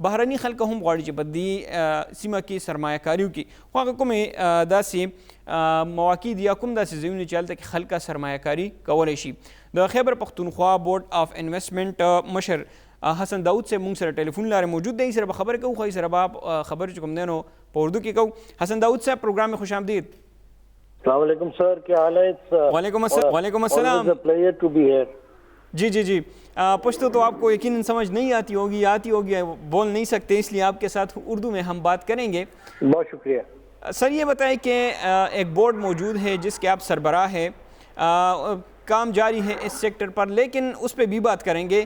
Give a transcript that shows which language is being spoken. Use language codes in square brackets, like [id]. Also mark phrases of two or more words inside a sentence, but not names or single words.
[ps] بهرني خلک هم غواړي چې په دې سیمه کې سرمایه کاري وکړي، خو هغه کومې داسې مواقع دي یا کوم داسې ځایونه چې هلته کې خلک سرمایه کاري کولی شي. د خیبر پختونخوا بورډ آف انویسټمنټ مشر حسن داود صاحب موږ سره ټلیفون لارې موجود دی، سره به خبرې کوو، خو سره به خبرې چې کوم دی نو په اردو کې کوو. [ur] حسن داود صاحب پروگرام میں خوش آمدید. السلام علیکم سر، کیا حال ہے؟ وعلیکم السلام. جی جی جی پشتو تو آپ کو یقیناً سمجھ نہیں آتی ہوگی، بول نہیں سکتے، اس لیے آپ کے ساتھ اردو میں ہم بات کریں گے. بہت شکریہ سر. یہ بتائیں کہ ایک بورڈ موجود ہے جس کے آپ سربراہ ہیں، کام جاری ہے اس سیکٹر پر، لیکن اس پہ بھی بات کریں گے.